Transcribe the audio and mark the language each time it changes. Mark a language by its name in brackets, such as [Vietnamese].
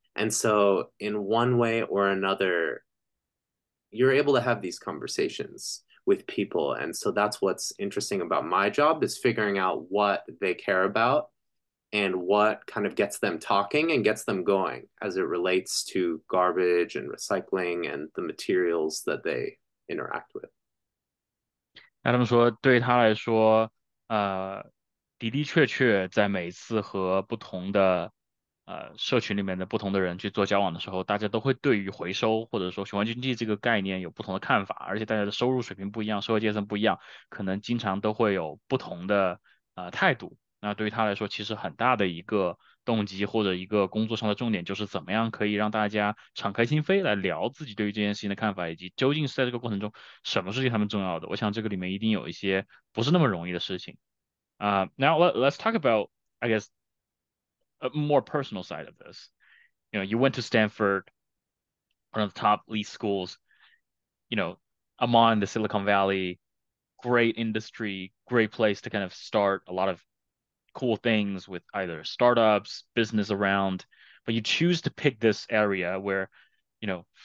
[English] And so, in one way or another, you're able to have these conversations with people. And so that's what's interesting about my job is figuring out what they care about and what kind of gets them talking and gets them going as it relates to garbage and recycling and the materials that they interact with. [Chinese] Adam 说，对他来说，呃，的的确确在每次和不同的社群里面的不同的人去做交往的时候，大家都会对于回收或者说循环经济这个概念有不同的看法，而且大家的收入水平不一样，社会阶层不一样，可能经常都会有不同的态度。那对于他来说，其实很大的一个动机或者一个工作上的重点，就是怎么样可以让大家敞开心扉来聊自己对于这件事情的看法，以及究竟是在这个过程中什么事情他们重要的。我想这个里面一定有一些不是那么容易的事情。 [English] Now let's talk about, I guess, a more personal side of this. You know, you went to Stanford, one of the top elite schools, you know, among the Silicon Valley, great industry, great place to kind of start a lot of cool things with either startups, business around, but you choose to pick this area where, you know,